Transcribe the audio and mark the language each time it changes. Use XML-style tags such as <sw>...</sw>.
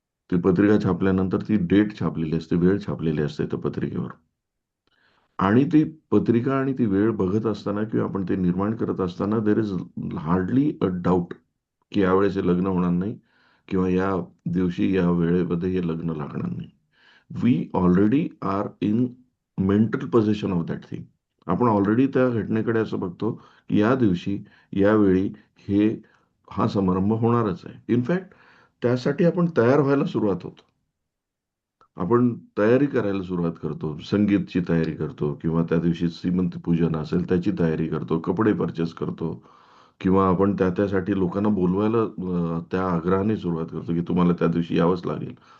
<mr>ती पत्रिका छापल्यानंतर ती डेट छापलेली असते, वेळ छापलेली असते त्या पत्रिकेवर. आणि ती पत्रिका आणि ती वेळ बघत असताना किंवा आपण ते निर्माण करत असताना</mr> <en>there is hardly a doubt</en> <mr>की यावेळेस हे लग्न होणार नाही किंवा या दिवशी या वेळेमध्ये हे लग्न लागणार नाही.</mr> <en>We already are in mental position of that thing.</en> <mr>आपण ऑलरेडी त्या घटनेकडे असं बघतो की या दिवशी यावेळी हे हा समारंभ होणारच आहे. इनफॅक्ट त्यासाठी आपण तयार व्हायला सुरुवात होतो. आपण तयारी करायला सुरुवात करतो. संगीतची तयारी करतो किंवा त्या दिवशी श्रीमंत पूजन असेल त्याची तयारी करतो, कपडे परचेस करतो किंवा आपण त्यासाठी लोकांना बोलवायला त्या आग्रहाने सुरुवात करतो की तुम्हाला त्या दिवशी यावंच लागेल.</mr>